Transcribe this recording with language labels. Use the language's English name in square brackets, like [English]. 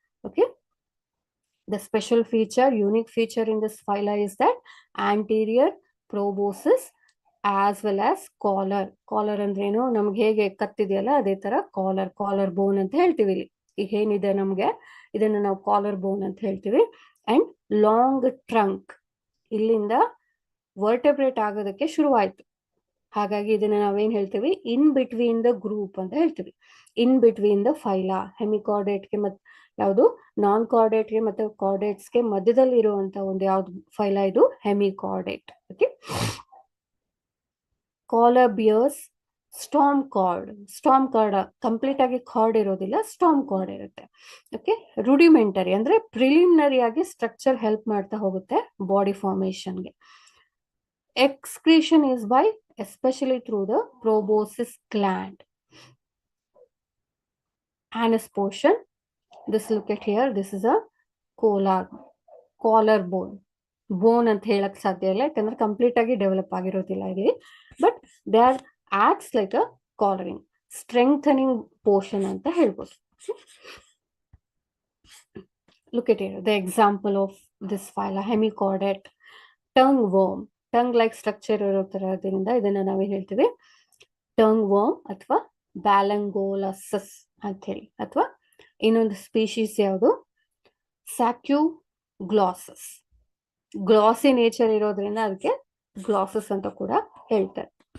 [English] Okay, the special feature, unique feature in this phyla is that anterior proboscis as well as collar. [Kannada] Collar ಅಂದ್ರೇನು, ನಮ್ಗೆ ಹೇಗೆ ಕತ್ತಿದೆಯಲ್ಲ ಅದೇ ತರ collar ಬೋನ್ ಅಂತ ಹೇಳ್ತೀವಿ. ಇಲ್ಲಿ ಈಗ ಏನಿದೆ ನಮ್ಗೆ, ಇದನ್ನ ನಾವು ಕಾಲರ್ ಬೋನ್ ಅಂತ ಹೇಳ್ತೀವಿ. [English] and long trunk, [Kannada] ಇಲ್ಲಿಂದ ವರ್ಟೆಬ್ರೇಟ್ ಆಗೋದಕ್ಕೆ ಶುರುವಾಯ್ತು. ಹಾಗಾಗಿ ಇದನ್ನ ನಾವೇನ್ ಹೇಳ್ತೀವಿ, [English] in between the group [Kannada] ಅಂತ ಹೇಳ್ತೀವಿ. [English] in between the phyla, [Kannada] ಹೆಮಿಕಾರ್ಡೇಟ್ಗೆ ಮತ್ತೆ ಯಾವುದು ನಾನ್ ಕಾರ್ಡೇಟ್ಗೆ ಮತ್ತೆ ಕಾರ್ಡೇಟ್ಸ್ಗೆ ಮಧ್ಯದಲ್ಲಿ ಇರುವಂತ ಒಂದು ಯಾವ್ದು ಫೈಲಾ, ಇದು ಹೆಮಿಕಾರ್ಡೇಟ್. Okay, collar bears storm card complete ಆಗಿ ಕಾರ್ಡ್ ಇರೋದಿಲ್ಲ, ಸ್ಟಾರ್ಮ್ ಕಾರ್ಡ್ ಇರುತ್ತೆ. ಓಕೆ, ರೂಡಿಮೆಂಟರಿ ಅಂದ್ರೆ ಪ್ರಿಲಿಮಿನರಿ ಆಗಿ ಸ್ಟ್ರಕ್ಚರ್ ಹೆಲ್ಪ್ ಮಾಡ್ತಾ ಹೋಗುತ್ತೆ body ಫಾರ್ಮೇಶನ್ಗೆ. [English] Excretion is by especially through the proboscis gland. Anus portion, this look at here, this is a collar bone [Kannada] ಅಂತ ಹೇಳಕ್ ಸಾಧ್ಯ ಇಲ್ಲ, ಯಾಕಂದ್ರೆ ಕಂಪ್ಲೀಟ್ ಆಗಿ ಡೆವಲಪ್ ಆಗಿರೋದಿಲ್ಲ ಇಲ್ಲಿ. [English] but they are acts like a collaring, strengthening portion [Kannada] ಅಂತ ಹೇಳ್ಬೋದು. [English] Look at here, the example of this phyla, hemichordate, tongue worm. [Kannada] Tongue like structure ಇರೋ ತರದಿಂದ ಇದನ್ನ ನಾವೇನ್ ಹೇಳ್ತೀವಿ, ಟಂಗ್ ವರ್ಮ್ ಅಥವಾ ಬ್ಯಾಲಂಗೋಲಸಸ್ ಅಂತ ಹೇಳಿ. ಅಥವಾ ಇನ್ನೊಂದು ಸ್ಪೀಶೀಸ್ ಯಾವುದು, ಸ್ಯಾಕ್ಯುಗ್ಲಾಸಸ್. ಗ್ಲಾಸಿ ನೇಚರ್ ಇರೋದ್ರಿಂದ ಅದಕ್ಕೆ ಗ್ಲಾಸಸ್ ಅಂತ ಕೂಡ ಹೇಳ್ತಾರೆ.